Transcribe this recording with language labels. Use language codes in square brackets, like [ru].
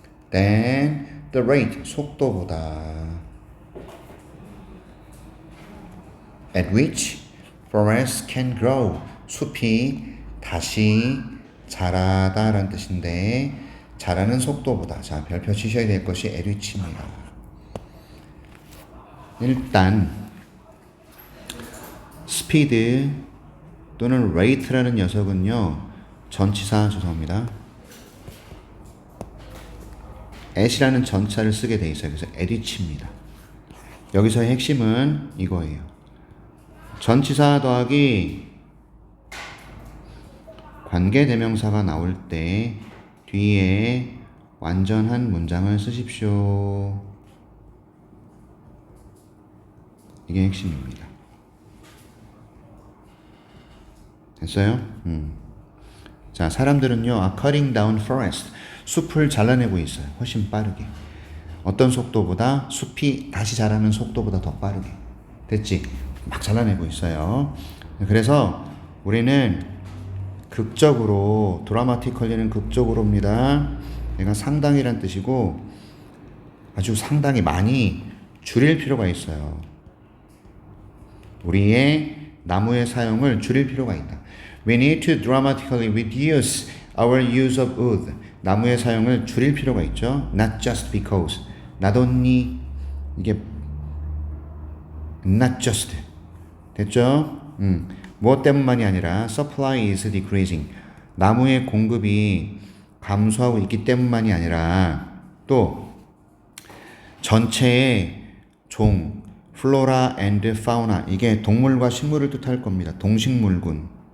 [en] than the rate, [ko] 속도보다. [en] at which forests can grow, [ko] 숲이 다시 자라다라는 뜻인데, 자라는 속도보다. 자, 별표 치셔야 될 것이 at which입니다. 일단 스피드 또는 rate라는 녀석은요, 전치사 죄송합니다. at이라는 전치사를 쓰게 돼 있어요. 그래서 at which입니다. 여기서의 핵심은 이거예요. 전치사 더하기 관계대명사가 나올 때 뒤에 완전한 문장을 쓰십시오. 이게 핵심입니다. 됐어요? 자, 사람들은요, [en] cutting down forest. [ko] 숲을 잘라내고 있어요. 훨씬 빠르게. 어떤 속도보다 숲이 다시 자라는 속도보다 더 빠르게. 됐지? 막 잘라내고 있어요. 그래서 우리는 극적으로, 드라마티컬리는 극적으로입니다. 얘가 상당히란 뜻이고 아주 상당히 많이 줄일 필요가 있어요. 우리의 나무의 사용을 줄일 필요가 있다. [en] We need to dramatically reduce our use of wood. [ko] 나무의 사용을 줄일 필요가 있죠. [en] Not just because. Not only. [ko] 이게 [en] not just. [ko] 됐죠? 무엇 때문만이 아니라 [en] supply is decreasing. [ko] 나무의 공급이 감소하고 있기 때문만이 아니라 또 전체의 종, 플로라 앤드 파우나, 이게 동물과 식물을 뜻할 겁니다. 동식물군.